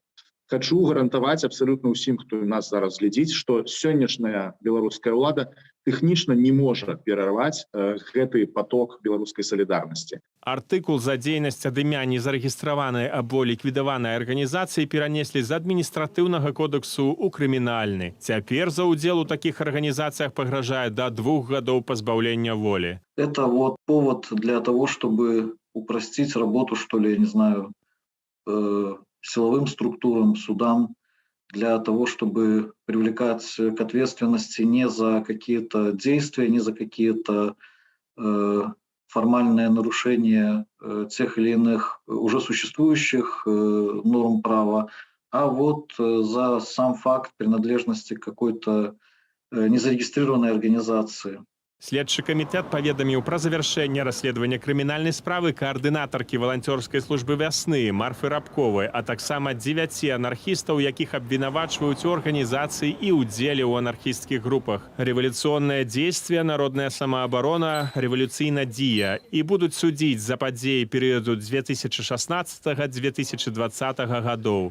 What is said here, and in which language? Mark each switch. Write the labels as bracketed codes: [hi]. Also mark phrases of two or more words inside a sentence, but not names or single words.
[be] Хочу гарантаваць абсалютна ўсім, хто нас зараз глядзіць, што сённяшняя беларуская ўлада тэхнічна не можа перарваць гэты поток беларускай салідарнасці. Артыкул за дзейнасць ад імя незарэгістраванай або ліквідаванай арганізацыі перанеслі з адміністратыўнага кодексу ў крымінальны. Цяпер за ўдзел у такіх арганізацыях пагражае до 2 гадоў пазбаўлення волі. [ru] Это вот повод для того, чтобы упростить работу, что ли, я не знаю, силовым структурам, судам, для того, чтобы привлекать к ответственности не за какие-то действия, не за какие-то формальные нарушения тех или иных уже существующих норм права, а вот за сам факт принадлежности к какой-то незарегистрированной организации. [be] Следчы камітэт паведаміў пра завяршэнне расследавання крымінальнай справы каардынатаркі валанцёрскай службы вясны Марфы Рабковай, а таксама 9 анархістаў, якіх абвінавачваюць у арганізацыі і ўдзеле ў анархісцкіх групах. Рэвалюцыйнае дзействие, народная самаабарона, рэвалюцыйна дзія і будуць судзіць за падзеі перыяду 2016-2020 гадоў.